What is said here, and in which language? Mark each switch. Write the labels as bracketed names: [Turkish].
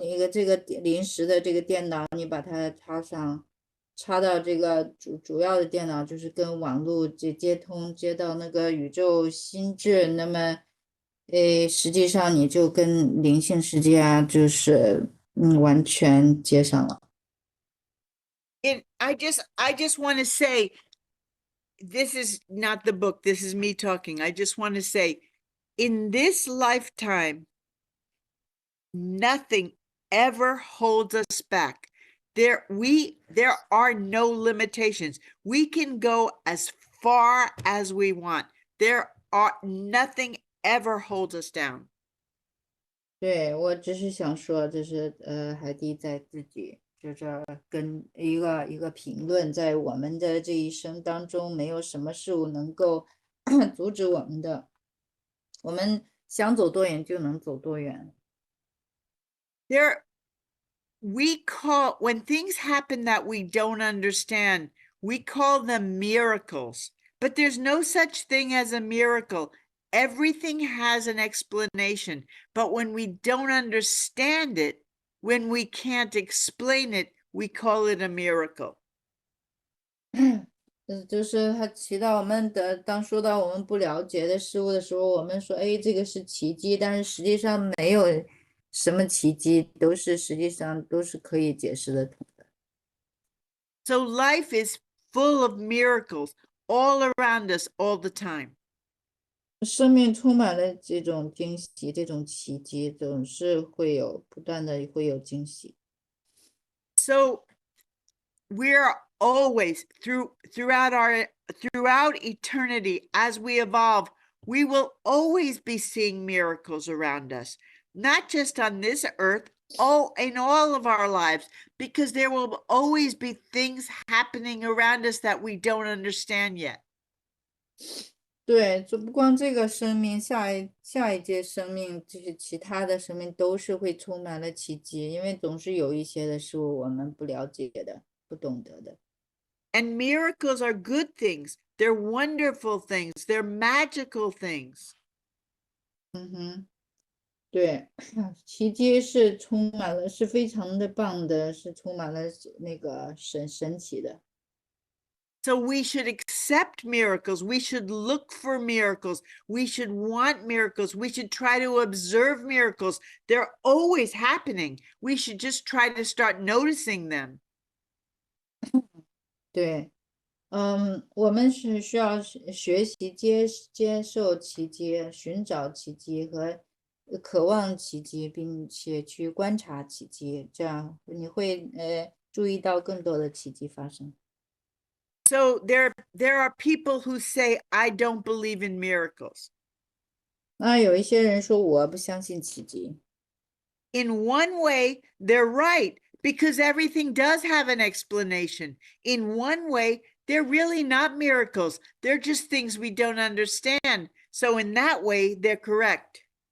[Chinese] 这个临时的这个电脑，你把它插到这个主要的电脑，就是跟网络接通，接到那个宇宙心智，那么实际上你就跟灵性世界啊，就是完全接上了。 [English] I just want to say, this is not the book, this is me talking. I just want to say, in this lifetime, nothing ever holds us back. There are no limitations. We can go as far as we want. Nothing ever holds us down. [Chinese] 对，我只是想说，就是海蒂在自己就这跟一个评论，在我们的这一生当中，没有什么事物能够阻止我们的，我们想走多远就能走多远。 [English] When things happen that we don't understand, we call them miracles, but there's no such thing as a miracle. Everything has an explanation, but when we don't understand it, when we can't explain it, we call it a miracle. [Chinese] 就是他提到我们的，当说到我们不了解的事物的时候，我们说，哎，这个是奇迹，但是实际上没有什么奇迹，实际上都是可以解释得通的。 [English] So life is full of miracles all around us all the time. [Chinese] 生命充满了这种惊喜，这种奇迹，总是会有不断的会有惊喜。 [English] So we're always throughout eternity, as we evolve, we will always be seeing miracles around us, not just on this earth, in all of our lives, because there will always be things happening around us that we don't understand yet. [Chinese] 对，就不光这个生命，下一届生命，就是其他的生命都是会充满了奇迹，因为总是有一些的事物我们不了解的、不懂得的。 [English] And miracles are good things. They're wonderful things. They're magical things. [Chinese] 对，奇迹是充满了，是非常的棒的，是充满了那个神奇的。 [English] So we should accept miracles. We should look for miracles. We should want miracles. We should try to observe miracles. They're always happening. We should just try to start noticing them. [Chinese] 对，我们是需要学习接受奇迹，寻找奇迹和渴望奇迹，并且去观察奇迹，这样你会注意到更多的奇迹发生。 [English] So there are people who say, I don't believe in miracles. [Chinese] 那有一些人说我不相信奇迹。 [English] In one way, they're right, because everything does have an explanation. In one way, they're really not miracles. They're just things we don't understand. So in that way, they're correct.